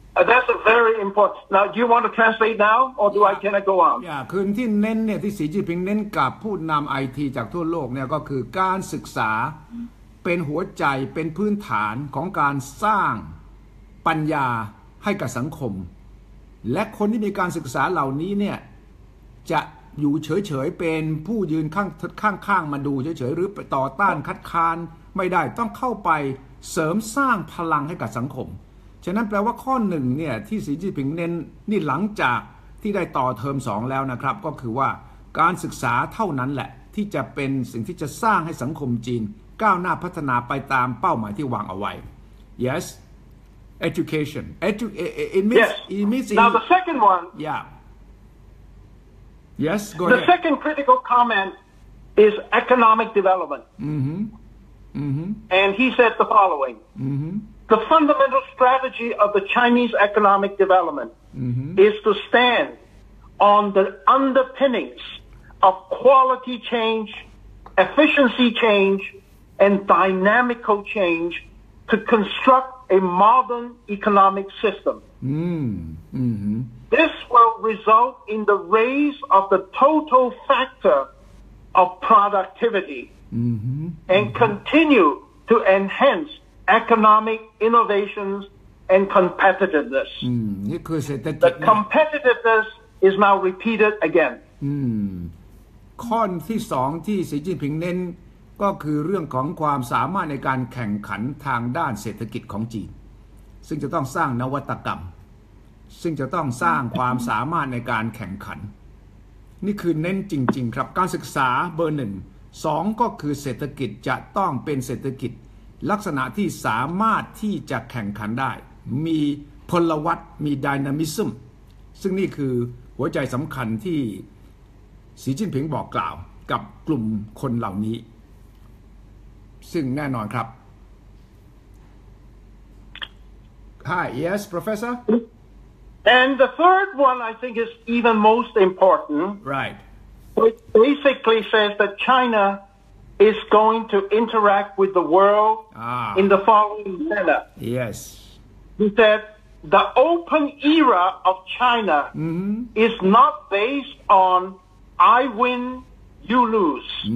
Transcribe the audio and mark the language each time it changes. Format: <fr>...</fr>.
<en>That's a very important. Now, do you want to translate now, or can I go on?</en> <th>คือที่เน้นเนี่ยที่สีจิ้นผิงเน้นกับผู้นำไอทีจากทั่วโลกเนี่ยก็คือการศึกษาเป็นหัวใจเป็นพื้นฐานของการสร้างปัญญาให้กับสังคม และคนที่มีการศึกษาเหล่านี้เนี่ยจะอยู่เฉยๆเป็นผู้ยืนข้างๆมาดูเฉยๆหรือต่อต้านคัดค้านไม่ได้ต้องเข้าไป เสริมสร้างพลังให้กับสังคมฉะนั้นแปลว่าข้อหนึ่งเนี่ยที่สีจิ้นผิงเน้นนี่หลังจากที่ได้ต่อเทอม2แล้วนะครับก็คือว่าการศึกษาเท่านั้นแหละที่จะเป็นสิ่งที่จะสร้างให้สังคมจีนก้าวหน้าพัฒนาไปตามเป้าหมายที่วางเอาไว้</th> <en>Yes education it means now the second one yes go ahead the second critical comment is economic development and he said the following the fundamental strategy of the Chinese economic development is to stand on the underpinnings of quality change, efficiency change, and dynamical change to construct a modern economic system. This will result in the raise of the total factor of productivity and continue to enhance economic innovations and competitiveness. The competitiveness is now repeated again.</en> <th>ข้อที่สองที่สีจิ้นผิงเน้นก็คือเรื่องของความสามารถในการแข่งขันทางด้านเศรษฐกิจของจีนซึ่งจะต้องสร้างนวัตกรรมซึ่งจะต้องสร้างความสามารถในการแข่งขัน นี่คือเน้นจริงๆครับการศึกษาเบอร์1 2ก็คือเศรษฐกิจจะต้องเป็นเศรษฐกิจลักษณะที่สามารถที่จะแข่งขันได้มีพลวัตมีไดนามิซึมซึ่งนี่คือหัวใจสำคัญที่สีจิ้นผิงบอกกล่าวกับกลุ่มคนเหล่านี้ซึ่งแน่นอนครับ</th> <en>Hi yes professor and the third one I think is even most important right which basically says that China is going to interact with the world in the following manner. Yes. He said the open era of China is not based on I win, you lose.</en>